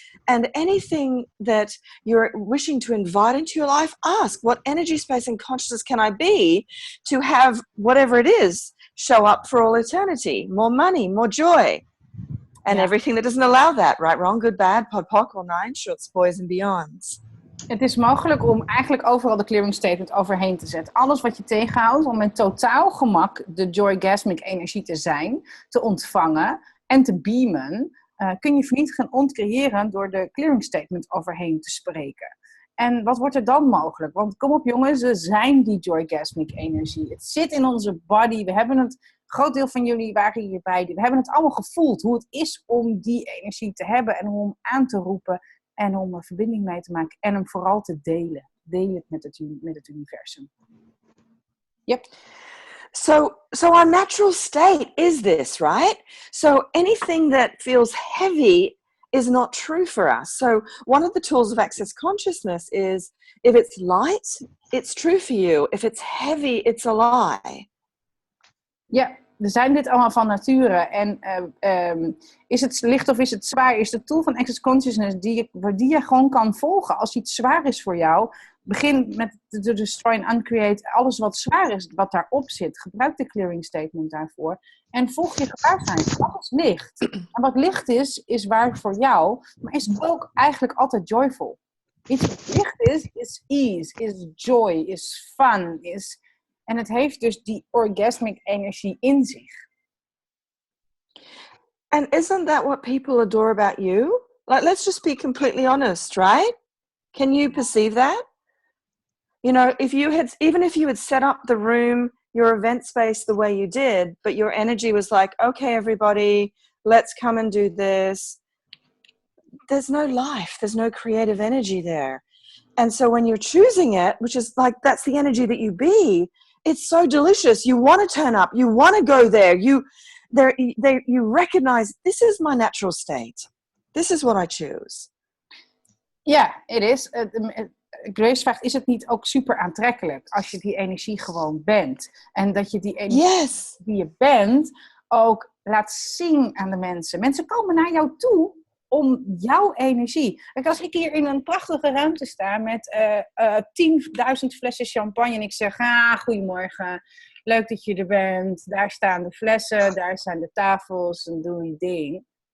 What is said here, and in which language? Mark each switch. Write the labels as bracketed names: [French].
[English] And anything that you're wishing to invite into your life, ask, what energy, space, and consciousness can I be to have whatever it is show up for all eternity. More money, more joy. And everything that doesn't allow that. Right, wrong, good, bad, pod, poc, all nine, shorts, boys and beyonds. [Dutch] Het is mogelijk om eigenlijk overal de clearing statement overheen te zetten. Alles wat je tegenhoudt om met totaal gemak de Joygasmic energie te zijn, te ontvangen en te beamen, kun je vernietigen en ontcreëren door de clearing statement overheen te spreken. En wat wordt er dan mogelijk? Want kom op jongens, we zijn die Joygasmic energie. Het zit in onze body. We hebben het, een groot deel van jullie waren hierbij. We hebben het allemaal gevoeld. Hoe het is om die energie te hebben en om hem aan te roepen. En om een verbinding mee te maken. En hem vooral te delen. Deel het met het universum. [English] Yep. So our natural state is this, right? So anything that feels heavy is not true for us. So one of the tools of Acces Consciousness is, if it's light, it's true for you. If it's heavy, it's a lie. [Dutch] Ja, we zijn dit allemaal van nature. En is het licht of is het zwaar? Is de tool van Acces Consciousness die je gewoon kan volgen. Als iets zwaar is voor jou, begin met de [English] destroy and uncreate. [Dutch] Alles wat zwaar is, wat daarop zit. Gebruik de clearing statement daarvoor. En volg je gewaarzijn. Dat is licht. En wat licht is waar voor jou. Maar is ook eigenlijk altijd joyful. Iets wat licht is ease, is joy, is fun, en het heeft dus die orgasmic energie in zich. [English] And isn't that what people adore about you? Like, let's just be completely honest, right? Can you perceive that? You know, even if you had set up the room, your event space the way you did, but your energy was like, okay, everybody, let's come and do this. There's no life. There's no creative energy there. And so when you're choosing it, which is like, that's the energy that you be, it's so delicious. You want to turn up. You want to go there. You recognize, this is my natural state. This is what I choose. [Dutch] Ja, het is. Grace vraagt, is het niet ook super aantrekkelijk als je die energie gewoon bent? En dat je die energie die je bent ook laat zien aan de mensen. Mensen komen naar jou toe om jouw energie. Kijk, als ik hier in een prachtige ruimte sta met 10.000 flessen champagne en ik zeg, goedemorgen, leuk dat je er bent, daar staan de flessen, daar zijn de tafels en doe je ding.